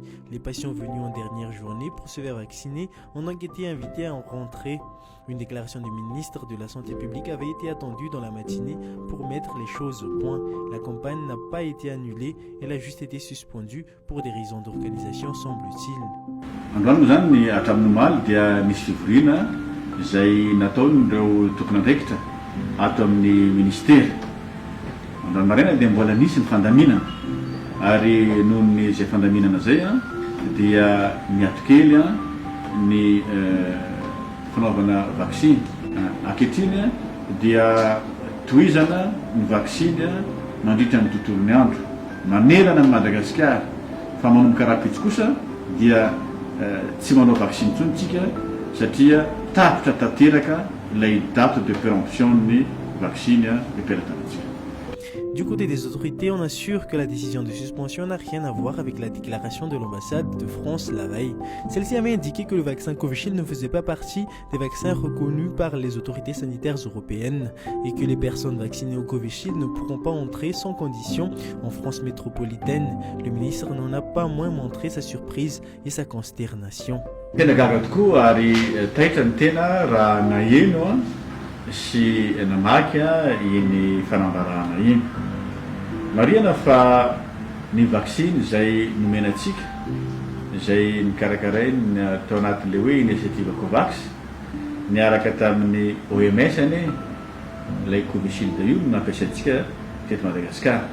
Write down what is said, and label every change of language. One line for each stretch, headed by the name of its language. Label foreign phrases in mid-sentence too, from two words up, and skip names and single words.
French: Les patients venus en dernière journée pour se faire vacciner ont donc été invités à en rentrer. Une déclaration du ministre de la Santé publique avait été attendue dans la matinée pour mettre les choses au point. La campagne n'a pas été annulée, elle a juste été suspendue pour des raisons d'organisation, semble-t-il.
Malagasy: Androany moa zany ny hatramin'ny omaly dia misy fivoriana izay nataon'ireo tokony andraikitra ato amin'ny ministera. Androany maraina dia mbola nisy ny fandaminana ary noho ny izay fandaminana zay dia miatokely ny fanaovana vaksiny. Ankehitriny dia tohizana ny vaksiny mandritra ny tontolon'ny andro manerana ny Madagasikara fa manomboka rapitsy kosa dia tsy manao vaksiny intsony tsika satria tapitra tanteraka ilay
French: date de péremption
Malagasy: ny vaksiny iperatanantsika.
French: Du côté des autorités, on assure que la décision de suspension n'a rien à voir avec la déclaration de l'ambassade de France la veille. Celle-ci avait indiqué que le vaccin Covishield ne faisait pas partie des vaccins reconnus par les autorités sanitaires européennes et que les personnes vaccinées au Covishield ne pourront pas entrer sans condition en France métropolitaine. Le ministre n'en a pas moins montré sa surprise et sa consternation.
Malagasy: Tena gaga tokoa ary taitra ny tena raha naheno sy namaky iny fanambarana iny. Marihana fa ny vaksiny izay nomenantsika izay nikarakaray tao anatin'ilay hoe initiative Covax niaraka tamin'ny OMS ilay Covishield io nampiasaintsika teto Madagasikara.